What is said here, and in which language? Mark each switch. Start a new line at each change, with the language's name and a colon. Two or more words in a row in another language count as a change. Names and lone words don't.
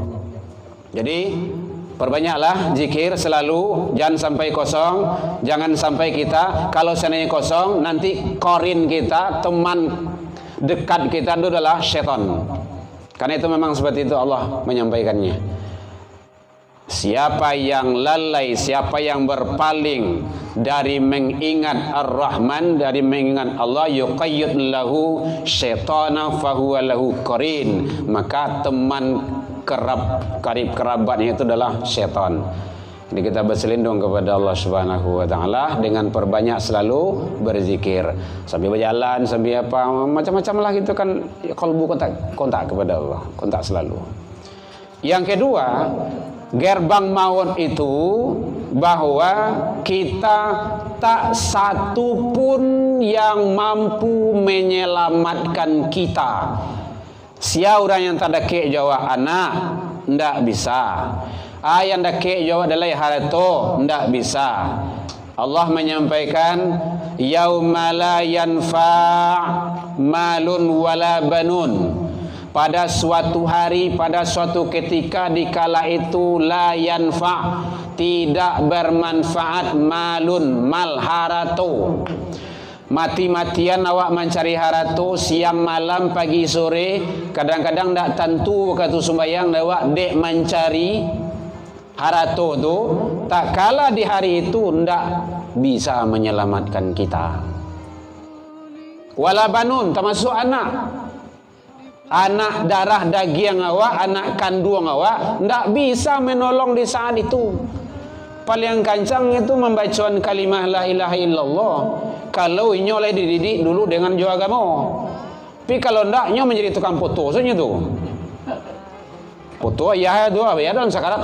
Indonesian: Jadi perbanyaklah zikir selalu, jangan sampai kosong, jangan sampai kita kalau seandainya kosong nanti korin kita, teman dekat kita itu adalah syaitan. Karena itu memang seperti itu Allah menyampaikannya. Siapa yang lalai, siapa yang berpaling dari mengingat Ar-Rahman, dari mengingat Allah,
Arabic: yuqayyid lahu syaitana fahuwa lahu qarin,
Indonesian: maka teman karib kerabatnya itu adalah syaitan. Jadi kita berselindung kepada Allah
Arabic: Subhanahu wa taala
Indonesian: dengan perbanyak selalu berzikir. Sambil berjalan, sambil apa, macam-macam lah gitu kan, kalbu kontak kepada Allah, kontak selalu. Yang kedua, gerbang maut itu bahwa kita tak satu pun yang mampu menyelamatkan kita. Siapa orang yang tak dakik jawab anak, ndak bisa. Yang dakik jawab adalah harta, ndak bisa. Allah menyampaikan,
Arabic: yauma la yanfa' malun wala banun.
Indonesian: Pada suatu hari, pada suatu ketika, dikala itu
Arabic: la yanfa',
Indonesian: tidak bermanfaat malun,
Minangkabau: mal harato. Mati-matian awak mencari harato siang malam pagi sore, kadang-kadang tak tentu waktu sembahyang awak dek mencari harato tu, tak kala di hari itu ndak bisa menyelamatkan kita.
Arabic: Wala banun
Indonesian: termasuk anak.
Minangkabau: anak darah daging awak, anak kandung awak, ndak bisa menolong di saat itu.
Indonesian: Paling kancang itu membacakan kalimah
Arabic: la ilaha illallah.
Minangkabau: Kalau inyo oleh dididik dulu dengan jua agama. Tapi kalau ndak, inyo menjadi tukang foto soalnya tu. Foto ya tu, ya dalam sakarat.